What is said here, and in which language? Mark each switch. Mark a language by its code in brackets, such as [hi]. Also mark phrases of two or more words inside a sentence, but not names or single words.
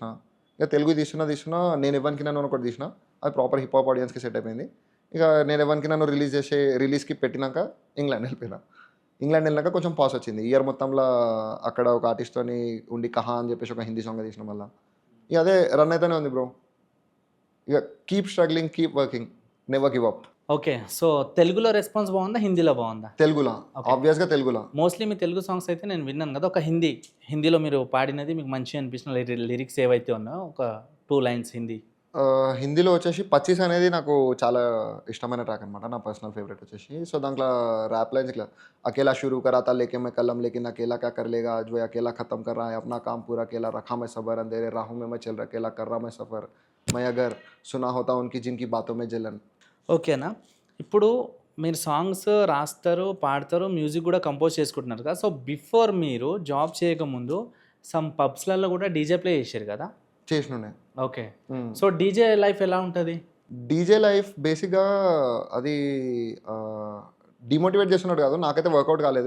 [te] ఇక తెలుగు తీస్తున్నా నేను ఎవరికి నన్ను ఒకటి తీసిన, అది [en] proper hip hop [te] ఆడియన్స్కి సెట్ అయిపోయింది. ఇక నేను ఎవరికి నన్ను రిలీజ్కి పెట్టినాక ఇంగ్లాండ్ వెళ్ళిపోయినా. ఇంగ్లాండ్ వెళ్ళినాక కొంచెం పాస్ వచ్చింది. ఇయర్ మొత్తంలో అక్కడ ఒక ఆర్టిస్ట్తోని ఉండి కహా అని చెప్పేసి ఒక హిందీ సాంగ్ తీసిన. మళ్ళీ ఇక అదే రన్ అయితేనే ఉంది బ్రో. [en] ఇక keep struggling, keep working, never give up. [te] ఓకే. సో తెలుగులో రెస్పాన్స్ బాగుందా, హిందీలో బాగుందా? తెలుగులో, ఆబ్వియస్గా తెలుగులో. మోస్ట్లీ మీ తెలుగు సాంగ్స్ అయితే నేను విన్నాను కదా, ఒక హిందీలో మీరు పాడినది మీకు మంచిగా అనిపించిన లిరిక్స్ ఏవైతే ఉన్నాయో ఒక 2 lines హిందీ. హిందీలో వచ్చేసి 25 అనేది నాకు చాలా ఇష్టమైన ట్రాక్ అనమాట, నా [en] personal favourite [te] వచ్చేసి. సో దాంట్లో [en] rap lines [te] ఇట్లా, [hi] अकेला शुरू करा था लेके मैं कलम लेकिन अकेला क्या कर लेगा आज वो अकेला खत्म कर रहा है अपना काम पूरा अकेला रखा मैं सबर अंधेरे राहों में मैं चल रहा अकेला कर रहा मैं सफर मैं अगर सुना होता उनकी जिनकी बातों में जलन. [te] ఓకేనా? ఇప్పుడు మీరు సాంగ్స్ రాస్తారు, పాడతారు, మ్యూజిక్ కూడా కంపోజ్ చేసుకుంటున్నారు కదా. సో బిఫోర్ మీరు జాబ్ చేయకముందు సమ్ పబ్స్లలో కూడా [en] DJ play [te] చేశారు కదా? చేసినుండే. ఓకే. సో [en] DJ life [te] ఎలా ఉంటుంది? [en] DJ life [te] బేసిక్గా అది డిమోటివేట్ చేస్తున్నాడు కాదు, నాకైతే వర్కౌట్ కాలేదు.